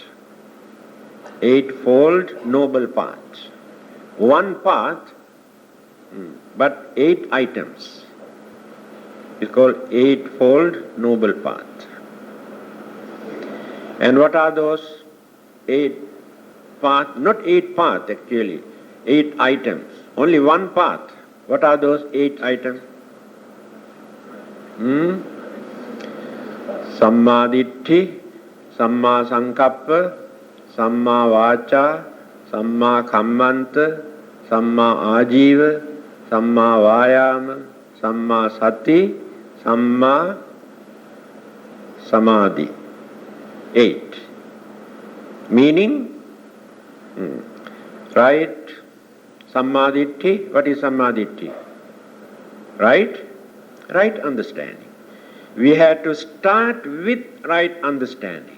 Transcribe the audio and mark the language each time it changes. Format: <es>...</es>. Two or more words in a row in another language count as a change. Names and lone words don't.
<en>Eightfold noble path. One path, but 8 items. It's called eightfold noble path. And what are those 8 paths? Not 8 paths actually, 8 items. Only one path. What are those 8 items?</en> <pi>Samma Ditthi, Samma Sankappa, Samma Vacha, Samma Kammanta, Samma Ajiva, Samma Vayama, Samma Sati, Samma Samadhi.</pi> <en>8. Meaning, right Sammaditthi. What is Sammaditthi? Right? Right understanding. We have to start with right understanding.</en>